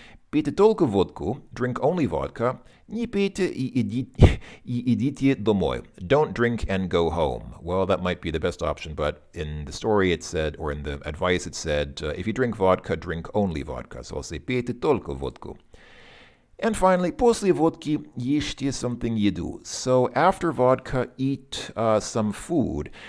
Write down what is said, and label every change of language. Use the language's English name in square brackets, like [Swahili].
[Russian] Пейте только водку, [English] drink only vodka. [Russian] Не пейте и идите домой. [English] Don't drink and go home. Well, that might be the best option, but in the story it said, or in the advice it said, if you drink vodka, drink only vodka. So I'll say [Russian] пейте только водку. [English] And finally, [Russian] после водки ешьте [English] something [Russian] еду. [English] So after vodka, eat some food.